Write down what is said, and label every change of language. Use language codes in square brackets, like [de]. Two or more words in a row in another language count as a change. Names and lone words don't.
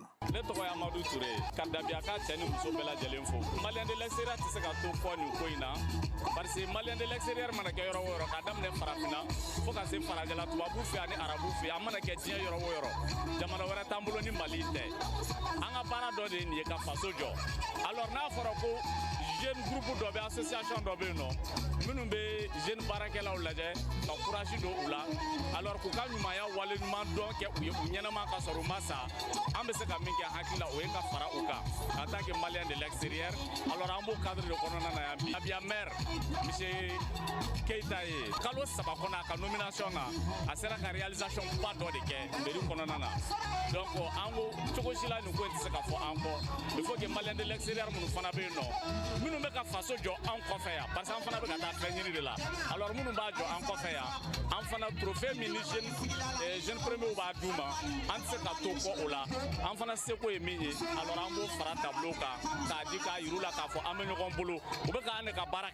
[bm] Ne tɔgɔ ye Amadu Ture ka Dabiya ka cɛ ni muso bɛɛ lajɛlen fo [fr] malien de l'extérieur [bm] tɛ se ka to fɔ nin ko in na parce que [fr] malien de l'extérieur [bm] mana kɛ yɔrɔ o yɔrɔ ka daminɛ farafinna fo ka se farajɛla tubabu fɛ ani arabu fɛ a mana kɛ diɲɛ yɔrɔ o yɔrɔ jamana wɛrɛ t'an bolo ni Mali tɛ an ka baara dɔ de ye nin ye ka faso jɔ alors n'a fɔra ko [fr] jeune groupe [bm] dɔ bɛ association dɔ bɛ yen nɔ minnu bɛ jeune baarakɛlaw lajɛ ka courage don u la alors k'u ka ɲumanya wale ɲuman dɔn kɛ u ye u ɲɛnama ka sɔrɔ u ma sa an bɛ se ka min kɛ hakili la o ye ka fara u kan [fr] en tant que malien de l'extérieur alors [bm] an b'o cadre de kɔnɔna na yan bi Dabiya [fr] maire monsieur [bm] Keita ye kalo 3 kɔnɔ a ka nomination na a sera ka réalisation ba dɔ de kɛ mairie kɔnɔna na donc an ko cogo si la nin ko in tɛ se ka fɔ an kɔ [fr] il faut que malien de l'extérieur [bm] minnu fana bɛ yen nɔ minnu bɛ ka faso jɔ an kɔfɛ yan parce que an fana bɛ ka taa fɛn ɲini de la alors minnu b'a jɔ an kɔfɛ yan an fana trophée min ni jeune premier b'a d'u ma an tɛ se ka to kɔ o la an fana seko ye min ye alors an b'o fara tableau kan k'a di k'a yiru la k'a fɔ an bɛ ɲɔgɔn bolo u bɛ k'an de ka baara